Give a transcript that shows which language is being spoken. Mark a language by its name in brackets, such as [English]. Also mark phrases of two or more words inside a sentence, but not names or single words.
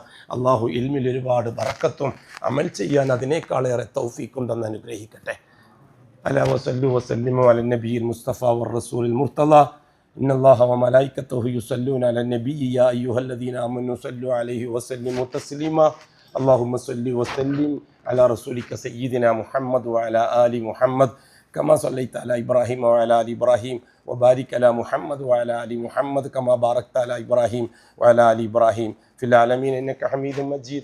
[Malayalam] അള്ളാഹു ഇൽമിൽ ഒരുപാട് ബറക്കത്തും അമൽ ചെയ്യാൻ അതിനേക്കാളേറെ തൗഫീഖുണ്ടെന്ന് അനുഗ്രഹിക്കട്ടെ. [Arabic] ألا وصلوا وسلموا على النبي المصطفى والرسول المرتضى. إن الله وملائكته يصلون على النبي يا أيها الذين آمنوا صلوا عليه وسلموا تسليما. اللهم صل وسلم على رسولك سيدنا محمد وعلى آل محمد كما صليت على إبراهيم وعلى آل إبراهيم وبارك على محمد وعلى آل محمد كما باركت على إبراهيم وعلى آل إبراهيم في العالمين إنك حميد مجيد.